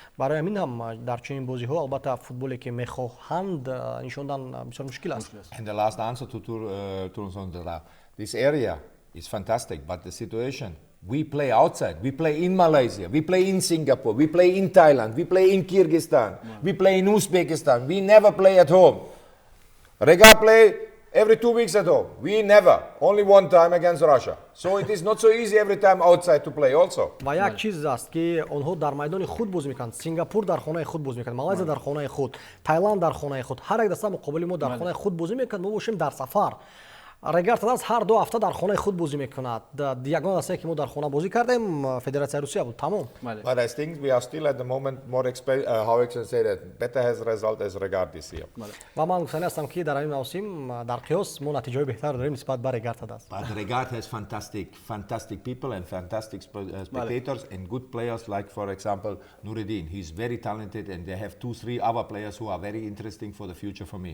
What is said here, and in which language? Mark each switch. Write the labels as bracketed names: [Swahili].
[Tajik] Барои ҳамин ҳам дар чунин бозиҳо албатта футболе ки мехоҳанд нишондан бисёр мушкил аст. [English] And the last answer to Turunzondra. This area is fantastic, but the situation, we play outside. We play in Malaysia, we play in Singapore, we play in Thailand, we play in Kyrgyzstan, we play in Uzbekistan. We never play at home. Rega play every 2 weeks at home. We never. Only one time against Russia. So it is not so easy every time outside to play also. [Tajik] ва як чиз аст ки онҳо дар майдони худ боз мекунанд. Сингапур дар хонаи худ боз мекунад, Малайзия дар хонаи худ, Таиланд дар хонаи худ. Ҳар як даста муқобили мо дар хонаи худ бозӣ мекунад. мо бошем дар сафар. Шегрт аст ҳар 2 ҳафта дар хонаи худ бозӣ мекунад. Ягона дастае ки мо дар хона бозӣ кардем Федератсияи Русия буд. Тамом. [English] But I think we are still at the moment more how I can say that better has result as regard this year. [Tajik] ва ман гуфтани ҳастам ки дар ҳамин мавсим дар қиёс мо натиҷаҳои беҳтар дорем нисбат ба Шегрт аст. [English] But Regard has fantastic people and fantastic spectators and good players like, for example, Nureddin. He's very talented and they have 2-3 other players who are very interesting for the future for me.